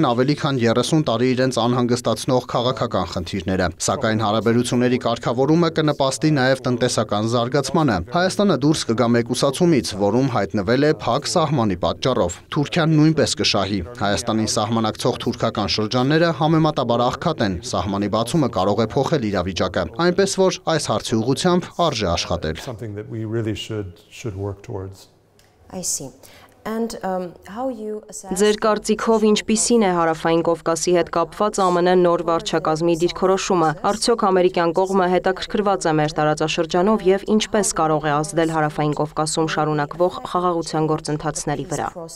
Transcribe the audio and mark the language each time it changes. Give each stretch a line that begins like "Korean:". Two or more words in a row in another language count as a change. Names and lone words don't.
Armenian: ավելի քան 30 տարի իրենց անհանգստացնող քաղաքական խնդիրները, սակայն հարաբերությունների կարգավորումը կնպաստի նաեւ տնտեսական զարգացմանը։ Հայաստանը դուրս կգա մեկուսացումից, որում հայտնվել է փակ սահմանի պատճառով։ Թուրքիան նույնպես կշահի։ Հայաստանին սահմանակցող թուրքական շրջանները համեմատաբար աղքատ են։ Սահմանի բացումը կարող է փոխել իրավիճակը, այնպես որ այս հարցի ուղղությամբ արժե աշխատել։
English: That we really should work towards. I see.
Armenian: Ձեր կարծիքով ինչպիսին է Հարավային Կովկասի հետ կապված ԱՄՆ նոր վարչակազմի դիրքորոշումը։ Արդյոք ամերիկյան կողմը հետաքրքրված է մեր տարածաշրջանով եւ ինչպես կարող է ազդել Հարավային Կովկասում շարունակվող խաղաղության գործընթացների վրա։